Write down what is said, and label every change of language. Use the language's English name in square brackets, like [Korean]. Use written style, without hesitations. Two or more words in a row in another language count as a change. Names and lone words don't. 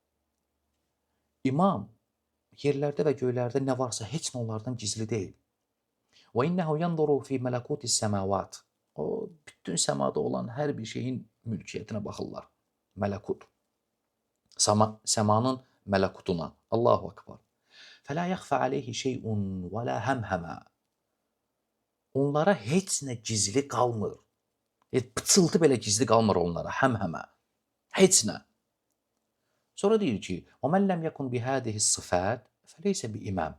[Azerbaijani] İmam yerlərdə və göylərdə nə varsa heç nə onlardan gizli deyil. [Arabic] وإنه ينظر في ملكوت السماوات. [Azerbaijani] O bütün səmada olan hər bir şeyin mülkiyyətinə baxırlar. Mələkut. Səmanın mələkutuna. [Arabic] الله أكبر. فلا يخفى عليه شيء ولا همهمة. [Azerbaijani] Onlara heç nə gizli qalmır. Pıçıltı belə gizli qalmır onlara, həmhəmə. Heç nə. Sonra deyir ki, [Arabic] "ومن لم يكن بهذه الصفة فليس بإمام."